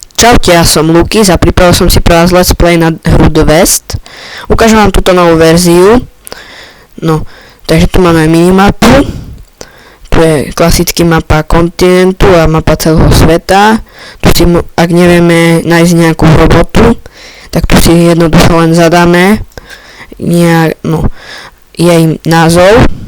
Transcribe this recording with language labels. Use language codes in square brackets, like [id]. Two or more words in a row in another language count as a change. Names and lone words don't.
[sk] Čaute, ja som Lukis a pripravil som si pre vás [en] let's play [sk] na hru The West. Ukážem vám túto novú verziu. No, takže tu máme minimapu. Tu je klasický mapa kontinentu a mapa celého sveta. Tu si, ak nevieme nájsť nejakú robotu, tak tu si jednoducho len zadáme jej názov.